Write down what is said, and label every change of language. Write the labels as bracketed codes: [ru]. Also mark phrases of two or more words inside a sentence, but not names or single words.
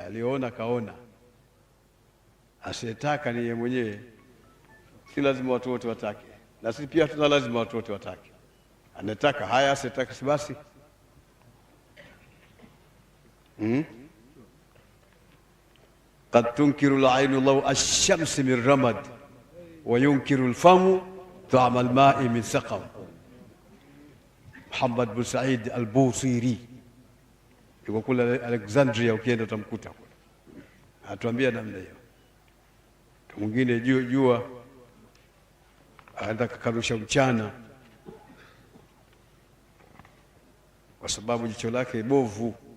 [sw] Aliona kaona, asiyetaka ni yeye mwenyewe. Si lazima watu wote watake, na sisi pia tuna lazima watu wote watake. Anataka haya, asiyetaka si basi. [ar] قد تنكر العين لو الشمس من رمد وينكر الفم طعام الماء من سقم. [sw] Muhammad bin Said al-Busiri yuko kule Alexandria, ukienda utamkuta kule, atuambia namna hiyo. Mwingine jua anataka karusha mchana kwa sababu jicho lake bovu.